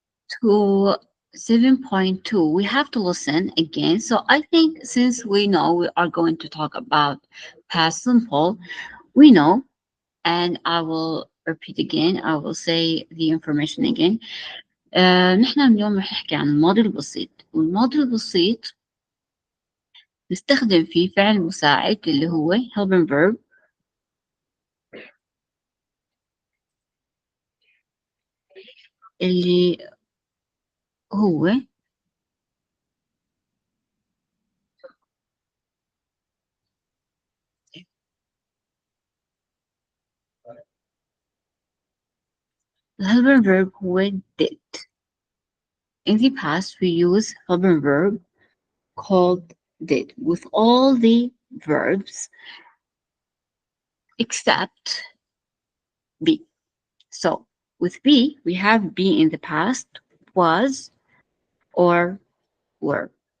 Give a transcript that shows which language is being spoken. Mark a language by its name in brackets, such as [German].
[English] to 7.2, we have to listen again. So I think since we know we are going to talk about past simple, we know, and I will repeat again, I will say the information again. [Arabic] نحن اليوم رح نحكي عن الماضي البسيط، والماضي البسيط نستخدم فيه فعل مساعد اللي هو helping verb، اللي هو helping verb هو did. [English] In the past, we use helping verb called did with all the verbs except be. So with be, we have be in the past, was, or were.